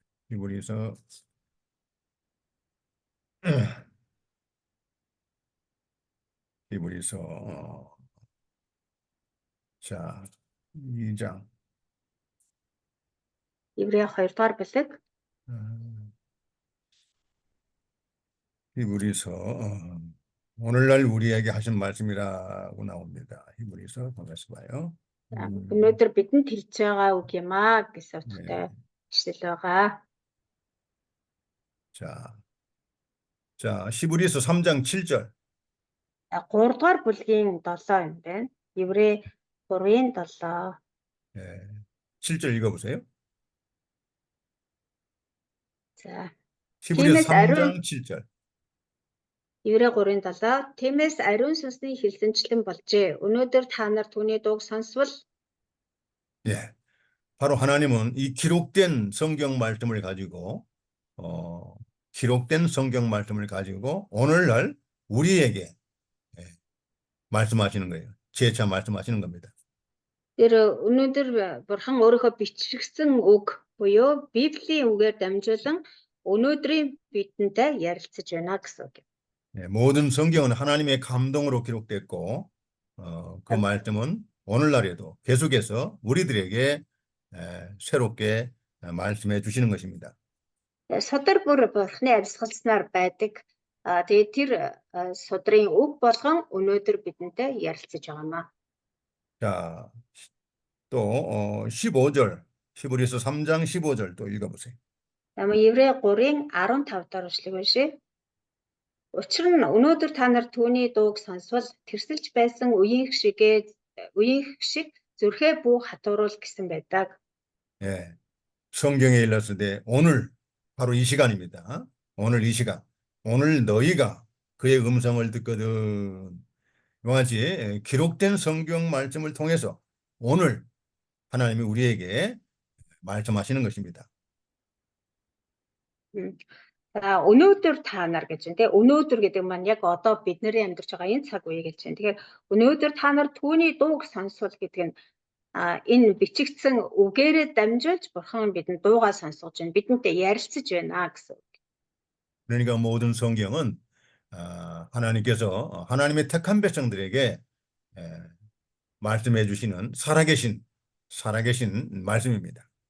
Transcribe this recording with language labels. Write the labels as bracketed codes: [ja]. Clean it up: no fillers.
[ko] 히브리서 히브리서 자 2장 [mn] Еврей 2-р бүлэг [ko] 히브리서 오늘날 우리에게 하신 말씀이라고 나옵니다. 히브리서 통해서 봐요. [mn] Өнөөдөр бидэнд хэлж байгаа үг юм аа гэсэн [ko] 네. [mn] утгатай ишлэл байгаа. [ko] 자, 히브리서 3장 7절. [mn] 3 дугаар бүлгийн 7 юм байна. Еврей 3-ын 7. [ko] 예, 7절 읽어보세요. [mn] За. [ko] 히브리서 [mn] Тиймээс ариун [ko] 3장 7절. [mn] Еврей 3-ын 7. Тиймээс ариун сүнсний хэлсэнчлэн болжээ. Өнөөдөр та нар түүний дууг сонсвол [ko] 예, 바로 하나님은 이 기록된 성경 말씀을 가지고 기록된 성경 말씀을 가지고 오늘날 우리에게 말씀하시는 거예요. 재차 말씀하시는 겁니다. [mn] тэр өнөөдөр бурхан өөрийнхөө бичигдсэн үг буюу Библийн үгээр дамжуулан өнөөдрийн бидэнтэй ярилцаж байна гэсэн үг. [ko] 예, 모든 성경은 하나님의 감동으로 기록됐고 그 말씀은 오늘날에도 계속해서 우리들에게 새롭게 말씀해 주시는 것입니다. [mn] Судар бүр бурханы амьсгалснаар байдаг. Тэгээд тэр судрын үг болгон өнөөдөр бидэнтэй ярилцаж байгаамаа. [ko] 자, 또 15절, 히브리서 3장 15절 또 읽어보세요. [mn] Еврей 3-ын 15 дахь ишлэг уншъя. Учир нь өнөөдөр та нар түүний дууг сонсвол тэрсэлж байсан үеийнх шиг зүрхээ бүү хатууруул гэсэн байдаг. [ko] 예, 성경에 일렀을 때 오늘 바로 이 시간입니다. 오늘 이 시간, 오늘 너희가 그의 음성을 듣거든. 이와 같이 기록된 성경 말씀을 통해서 오늘 하나님이 우리에게 말씀하시는 것입니다. [mn] Өнөөдөр та нар гэж байна. Өнөөдөр гэдэг маань яг одоо бид нарын амьдарч байгаа энэ цаг үе гэж байна. Тэгэхээр өнөөдөр та нар түүний дууг сонсвол гэдэг нь энэ бичигдсэн үгээрээ дамжуулж бурхан бидэнд дуугаа сонсгож байна. Бидэнтэй ярилцаж байна гэсэн. [ko] 그러니까 모든 성경은 하나님께서 하나님의 택한 백성들에게 말씀해 주시는 살아계신 말씀입니다.